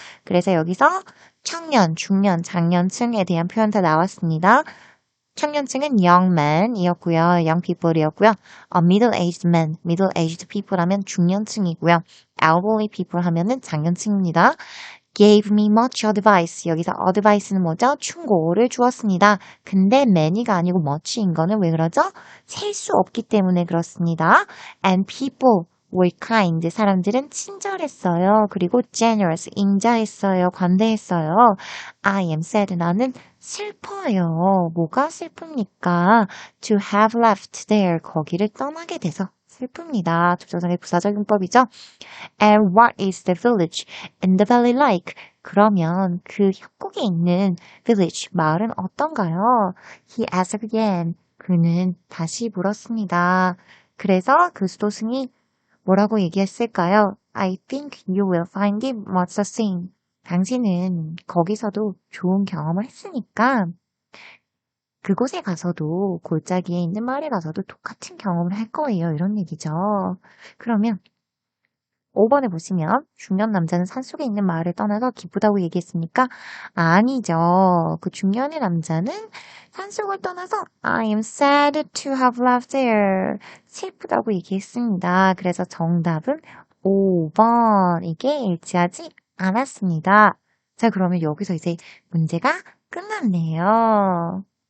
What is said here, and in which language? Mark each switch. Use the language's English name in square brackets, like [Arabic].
[Korean] 그래서 여기서 청년, 중년, 장년층에 대한 표현 다 나왔습니다. 청년층은 young man이었고요. young people이었고요. middle-aged man, middle-aged people 하면 중년층이고요. elderly people 하면은 장년층입니다. [English] gave me much advice. [Korean] 여기서 advice는 뭐죠? 충고를 주었습니다. 근데 many가 아니고 much인 거는 왜 그러죠? 셀 수 없기 때문에 그렇습니다. [English] And people were kind. [Korean] 사람들은 친절했어요. 그리고 generous, 인자했어요. 관대했어요. [English] I am sad. [Korean] 나는 슬퍼요. 뭐가 슬픕니까? [English] To have left there. [Korean] 거기를 떠나게 돼서 슬픕니다. 조정의 부사적 용법이죠. [English] And what is the village in the valley like? [Korean] 그러면 그 협곡에 있는 village, 마을은 어떤가요? [English] He asked again. [Korean] 그는 다시 물었습니다. 그래서 그 수도승이 뭐라고 얘기했을까요? [English] I think you will find it much the same. [Korean] 당신은 거기서도 좋은 경험을 했으니까 그곳에 가서도 골짜기에 있는 마을에 가서도 똑같은 경험을 할 거예요. 이런 얘기죠. 그러면 5번에 보시면 중년 남자는 산속에 있는 마을을 떠나서 기쁘다고 얘기했습니까? 아니죠. 그 중년의 남자는 산속을 떠나서 [English] I am sad to have left there. [Korean] 슬프다고 얘기했습니다. 그래서 정답은 5번. 이게 일치하지 않았습니다. 자, 그러면 여기서 이제 문제가 끝났네요.